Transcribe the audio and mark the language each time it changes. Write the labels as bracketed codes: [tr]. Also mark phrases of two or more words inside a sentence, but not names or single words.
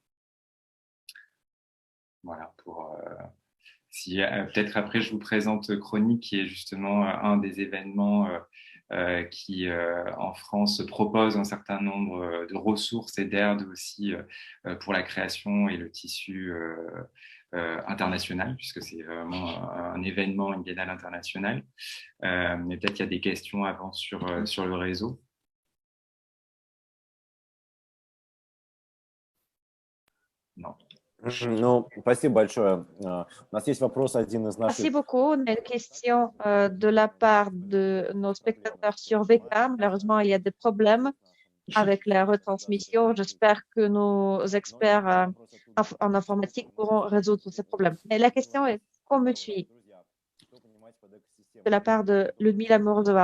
[fr] Voilà, peut-être après je vous présente Chronique, qui est justement un des événements qui en France propose un certain nombre de ressources et d'aides aussi pour la création et le tissu internationale, puisque c'est vraiment un événement, une biennale internationale. Mais peut-être qu'il y a des questions avant sur le réseau. Non. [ru] Ну, спасибо большое. У нас есть вопрос один из [fr] Merci [ru] наших... [fr] beaucoup. On a une question de la part de nos spectateurs sur VK. Malheureusement, il y a des problèmes avec la retransmission. J'espère que nos experts en informatique pourront résoudre ces problèmes. Mais la question est, qu'on me suit de la part de Ludmila Morozova.